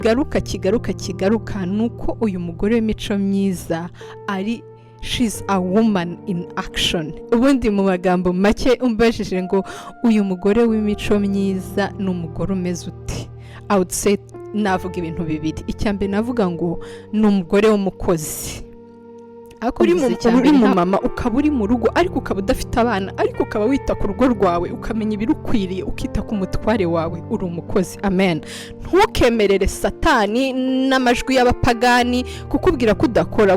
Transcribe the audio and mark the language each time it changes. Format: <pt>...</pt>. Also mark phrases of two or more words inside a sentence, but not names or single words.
<rw>kigaruka nuko uyu mugore w'imico myiza ari</rw> <en>she's a woman in action.</en> <rw>Ubundi mu magambo make umbajije ngo uyu mugore w'imico myiza ni umugore umeze uti,</rw> <en>I would say</en> <rw>navuga ibintu bibiri. Icyambere navuga ngo ni umugore w'umukozi. Uri mu mama ukaba uri mu rugo ariko ukaba udafite abana ariko ukaba wita ku rugo rwawe ukamenya ibirukwiriye ukita ku mutware wawe, uri umukozi. Amen. Ntukemerere satani n'amajwi y'abapagani kukubwira ko udakora.</rw>